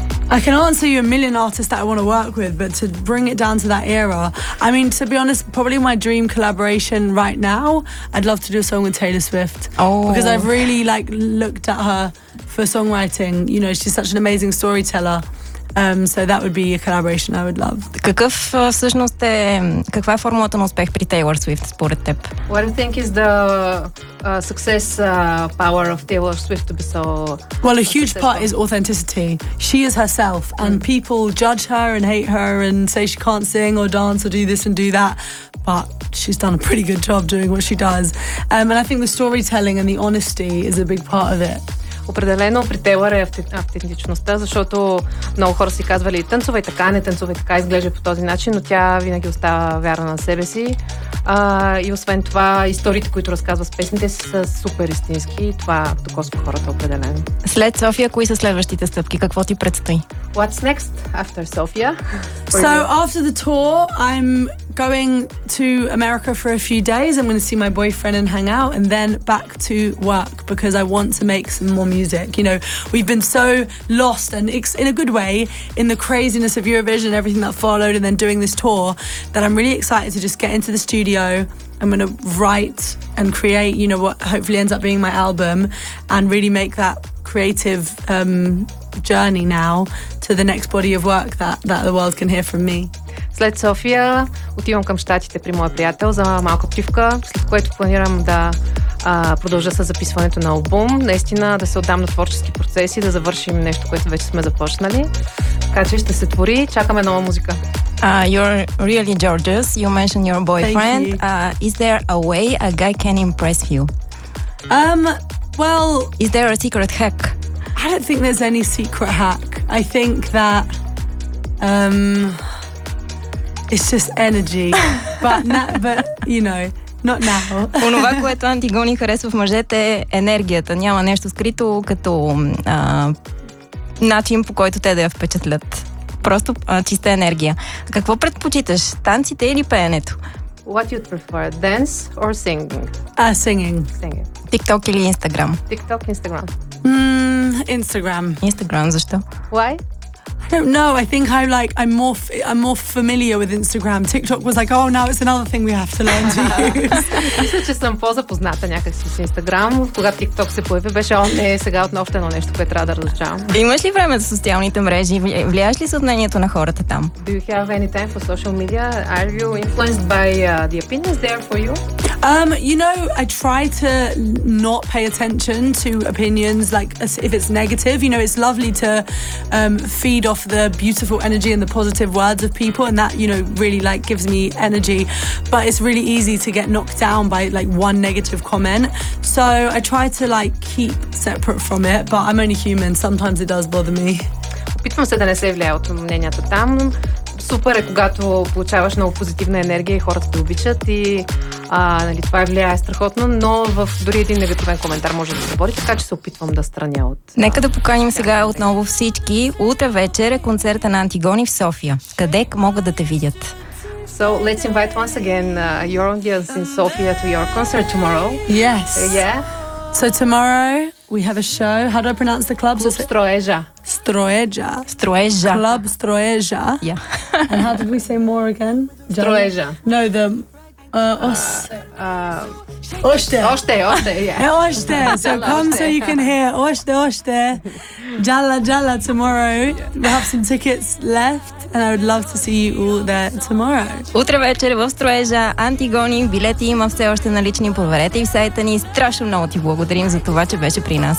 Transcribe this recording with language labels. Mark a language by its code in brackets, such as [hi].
[en] I can answer you a million artists that I want to work with, but to bring it down to that era, I mean, to be honest, probably my dream collaboration right now, I'd love to do a song with Taylor Swift. Oh. Because I've really like looked at her for songwriting. You know, she's such an amazing storyteller. So that would be a collaboration I would love. [bg] Какъв всъщност е, каква е формулата на успех при Taylor Swift според теб? [en] What I think is the success power of Taylor Swift to be so... Well, a huge part is authenticity. She is herself, and people judge her and hate her and say she can't sing or dance or do this and do that, but she's done a pretty good job doing what she does. And I think the storytelling and the honesty is a big part of it. [bg] Определено при Taylor е автентичността, защото много хора си казвали танцувай така, не танцувай така, изглежда по този начин, но тя винаги остава вярна на себе си. И освен това, историите, които разказва с песните, са супер истински. Това докосва хората определено. След София, кои са следващите стъпки? Какво ти предстои? [en] What's next after Sofia? So after the tour, I'm going to America for a few days. I'm going to see my boyfriend and hang out and then back to work because I want to make some more music. You know, we've been so lost and in a good way in the craziness of Eurovision and everything that followed and then doing this tour that I'm really excited to just get into the studio. I'm going to write and create, you know, what hopefully ends up being my album and really make that creative journey now to the next body of work that the world can hear from me. [bg] След София отивам към щатите при моя приятел за малка почивка, след което планирам да продължа с записването на албум, наистина да се отдам на творчески процес и да завършим нещо, което вече сме започнали. Така че ще се твори, чакаме нова музика. [en] You're really gorgeous. You mentioned your boyfriend. Is there a way a guy can impress you? Well, is there a secret hack? I don't think there's any secret hack. I think that it's just energy. But you know, not now. [bg] Онова, което Антигони харесва в мъжете, е енергията. Няма нещо скрито като начин, по който те да я впечатлят. Просто чиста енергия. Какво предпочиташ? Танците или пеенето? [en] What you'd prefer, dance or singing? Singing. [bg] TikTok или Instagram? [en] TikTok, Instagram. Instagram, [bg] защо? [en] Why? I don't know. I think I'm more familiar with Instagram. TikTok was like, oh, now it's another thing we have to learn to use. [bg] Мисля, че съм по-запозната някакси с Instagram. Когато TikTok се появи, беше он не сега отново едно нещо, което трябва да разучавам. Имаш ли време за социалните мрежи? Влияеш ли се от мнението на хората там? [en] Do you have any time for social media? Are you influenced by the opinions there for you? You know, I try to not pay attention to opinions, like if it's negative. You know, it's lovely to feed off the beautiful energy and the positive words of people, and that, you know, really like gives me energy. But it's really easy to get knocked down by like one negative comment. So I try to like keep separate from it, but I'm only human. Sometimes it does bother me. [bg] Опитвам се да не се влияя от мненията там. Супер е, когато получаваш много позитивна енергия и хората те обичат и нали, това е влияе страхотно, но в дори един негативен коментар може да се бори, така че се опитвам да страня от... Нека да поканим сега отново всички. Утре вечер е концерта на Антигони в София. Къде могат да те видят? [en] So let's invite once again your audience in Sofia to your concert tomorrow. Yes. So tomorrow we have a show. How do I pronounce the club? Stroeja. Stroeja. Stroeja. Club Stroeja. Yeah. And how did we say more again? Stroeja. No, the... Os... Oste. Oste, oste, yeah. Oste. So come so you can hear. Oste, oste. Jalla, jalla tomorrow. We have some tickets left and I would love to see you all there tomorrow. [bg] Утре вечер в Строежа, Антигони. Билети има все още налични. Проверете и в сайта ни. Страшно много ти благодарим за това, че беше при нас.